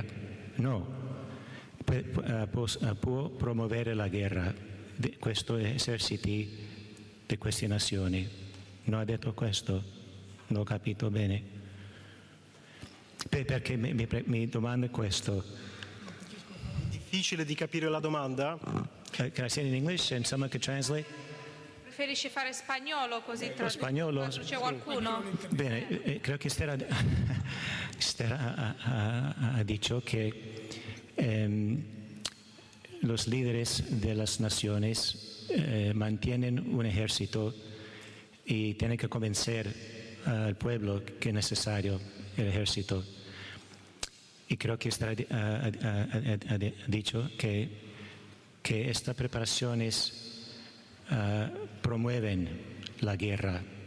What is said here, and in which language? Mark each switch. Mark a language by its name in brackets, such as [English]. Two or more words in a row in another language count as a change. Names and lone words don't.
[Italian] No, può promuovere la guerra di questo esercito di queste nazioni. Non ha detto questo? Non ho capito bene. Perché mi domanda questo. Difficile di capire la domanda? [English] Can I say it in English and someone could translate? [Italian] Preferisci fare spagnolo così Spagnolo? traduce qualcuno? Bene, credo che Esther ha detto che [Spanish] los líderes de las naciones mantienen un ejército y tienen que convencer al pueblo que es necesario el ejército. Y creo que Esther ha dicho que estas preparaciones promueven la guerra.